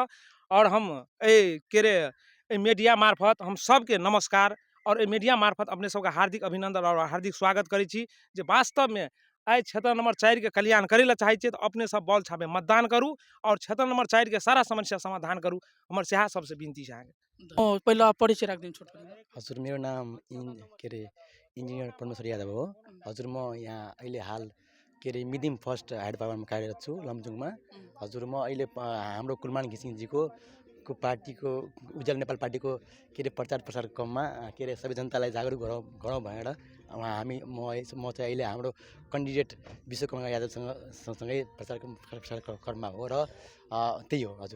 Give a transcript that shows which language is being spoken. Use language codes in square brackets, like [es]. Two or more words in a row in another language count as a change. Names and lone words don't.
[mai] और हम के रे मीडिया मार्फत हम सबके नमस्कार और मीडिया मार्फत अपने सबके हार्दिक अभिनंदन और हार्दिक स्वागत करै छी जे वास्तव में आई क्षेत्र नंबर 4 के कल्याण करे ला चाहे छियै तो अपने सब बॉल छापे मतदान करू और क्षेत्र नंबर 4 के सारा समस्या समाधान करू। हमर सएह सबसे विनती छै अहाँके। पहिला परिचय राख दिन छोट। [ne] हजुर मेरो नाम इन्जिनियर परमेश्वर यादव हो। हजुर म यहाँ अहिले हाल मिदिम फर्स्ट हाइड पावरमा कार्यरत छु लमजुङमा। हजुर म अहिले हाम्रो कुलमान घिसिङजीको पार्टीको उज्यालो नेपाल पार्टीको प्रचार प्रसार क्रममा सबै जनतालाई जागरुक गरौँ भनेर म चाहिँ अहिले हाम्रो कन्डिडेट विश्वकुमार यादवसँगै प्रचार क्रममा हो र त्यही हो हजुर।